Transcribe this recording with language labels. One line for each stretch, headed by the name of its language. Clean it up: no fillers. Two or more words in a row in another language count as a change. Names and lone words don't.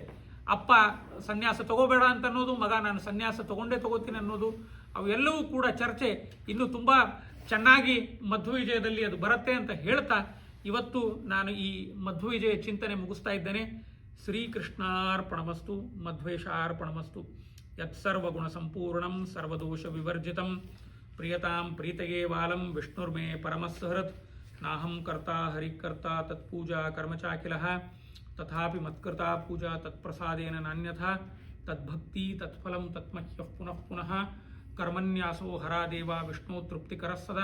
Kannada: ಅಪ್ಪ ಸನ್ಯಾಸ ತಗೋಬೇಡ ಅಂತ ಅನ್ನೋದು, ಮಗ ನಾನು ಸನ್ಯಾಸ ತಗೋತೀನಿ ಅನ್ನೋದು, ಅವೆಲ್ಲವೂ ಕೂಡ ಚರ್ಚೆ ಇನ್ನೂ ತುಂಬ ಚೆನ್ನಾಗಿ ಮಧ್ವವಿಜಯದಲ್ಲಿ ಅದು ಬರುತ್ತೆ ಅಂತ ಹೇಳ್ತಾ ಇವತ್ತು ನಾನು ಈ ಮಧ್ವವಿಜಯ ಚಿಂತನೆ ಮುಗಿಸ್ತಾ ಇದ್ದೇನೆ.
Sanskrit: ಶ್ರೀಕೃಷ್ಣಾರ್ಪಣಮಸ್ತು, ಮಧ್ವೇಶಾರ್ಪಣಮಸ್ತು. ಯತ್ಸರ್ವಗುಣ ಸಂಪೂರ್ಣಂ ಸರ್ವದೋಷ ವಿವರ್ಜಿತಂ ಪ್ರಿಯತಾಂ ಪ್ರೀತಯೇ ವಾಲಂ ವಿಷ್ಣುರ್ಮೇ ಪರಮಸ್ಸಹೃತ್. ನಾಹಂ ಕರ್ತಾ ಹರಿಕರ್ತಾ ತತ್ಪೂಜಾ ಕರ್ಮಚಾಖಿಲಃ ತಥಾಪಿ ಮತ್ಕೃತಾ ಪೂಜಾ ತತ್ಪ್ರಸಾದೇನ ನಾನ್ಯಥಾ ತದ್ಭಕ್ತಿ ತತ್ಫಲಂ ತತ್ಮಹ್ಯಃ ಪುನಃ ಪುನಃ ಕರ್ಮನ್ಯಾಸೋ ಹರಾದೇವ ವಿಷ್ಣು ತೃಪ್ತಿಕರಃ ಸದಾ.